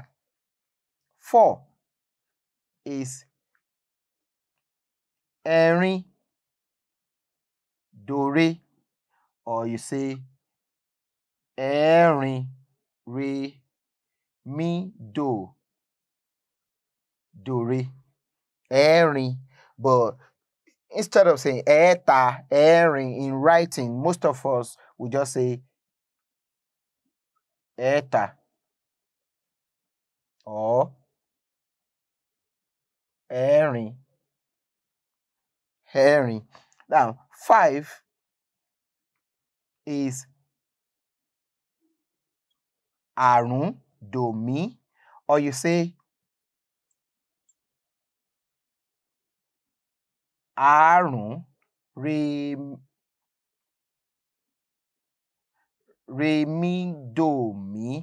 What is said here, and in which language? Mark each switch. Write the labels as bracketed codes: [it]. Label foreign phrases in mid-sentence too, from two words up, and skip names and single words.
[en] 4 is ẹ̀rin, do, re, or you say ẹ̀rin, re, mi, do, re. Ẹ̀rin. But instead of saying ẹ̀ta, ẹ̀rin in writing, most of us will just say ẹ̀ta or ẹ̀rin. Ẹ̀rin. Now 5 is àrún, do, mi, or you say àrún, re, mi, do, mi.